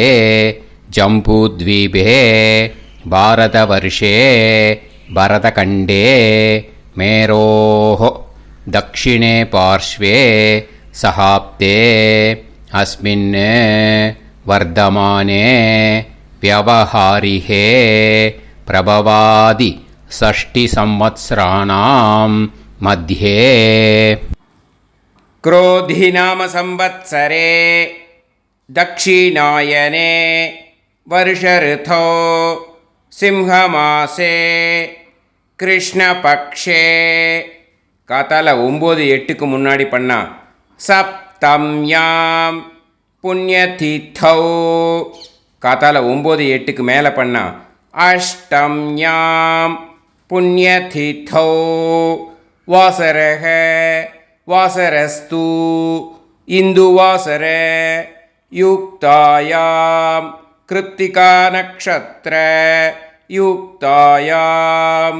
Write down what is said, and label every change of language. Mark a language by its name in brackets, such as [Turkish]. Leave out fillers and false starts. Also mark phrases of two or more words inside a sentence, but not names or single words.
[Sanskrit] जम्बूद्वीपे भारतवर्षे भरतखण्डे मेरोः दक्षिणे पार्श्वे शकाब्दे अस्मिन् वर्तमाने व्यवहारिहे प्रभवादि 6 संवत्सराणां मध्ये. क्रोधिनाम संवत्सरे दक्षिणायने वर्षऋतौ सिंहमासे कृष्णपक्षे. [Tamil] காத்தால 9-8க்கு முன்னாடி பண்ணா [Sanskrit] सप्तम्यां पुण्यतिथौ. [Tamil] காத்தால 9-8க்கு மேலே பண்ணா [Sanskrit] अष्टम्यां पुण्यतिथौ. वासरक वासरस्तु इन्दुवासर युक्तायां कृत्तिका नक्षत्र युक्तायाम्.